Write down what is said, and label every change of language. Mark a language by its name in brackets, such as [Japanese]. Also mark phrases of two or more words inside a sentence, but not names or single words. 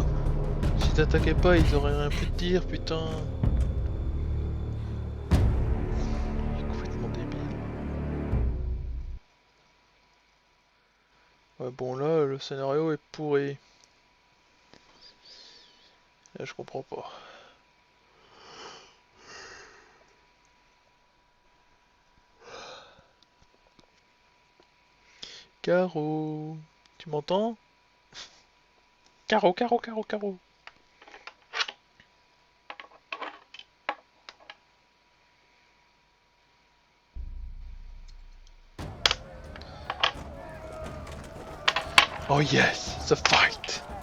[French] Si t'attaquais pas, ils auraient rien pu te dire, putain. Il est complètement débile. Ouais, bon là, le scénario est pourri. Là, je comprends pas. Caro, tu m'entends? Caro, Caro, Caro, Caro. [English] Oh yes, the fight.